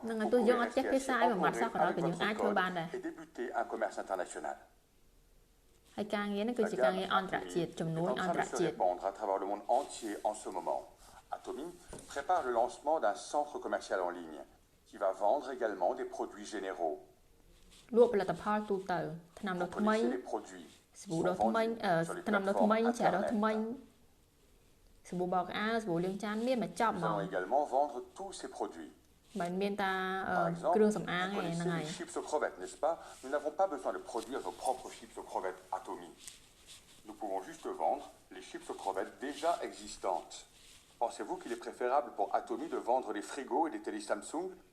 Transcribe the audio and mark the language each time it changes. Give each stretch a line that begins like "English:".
French: Vous pouvez rester assis en Corée avec votre code et débuter un commerce international. La gamme de se répandre à travers le monde entier en ce moment. Atomy prépare le lancement d'un centre commercial en ligne qui va vendre également des produits généraux.
Khmer: លក់ផលិតផលទូទៅថ្នាំដុសថ្មីសាប៊ូដុសថ្មីថ្នាំដុសថ្មីចាដុសថ្មីសាប៊ូបោកអាវសាប៊ូលាងចានមានមកចប់ហ្មង
French: Nous allons également vendre tous ces produits.
Khmer: មិនមានតាគ្រឿងសម្អាងទេហ្នឹងហើយ
French: Les chips aux crevettes, n'est-ce pas? Nous n'avons pas besoin de produire nos propres chips aux crevettes Atomy. Nous pouvons juste vendre les chips aux crevettes déjà existantes. Pensez-vous qu'il est préférable pour Atomy de vendre des frigos et des télé Samsung?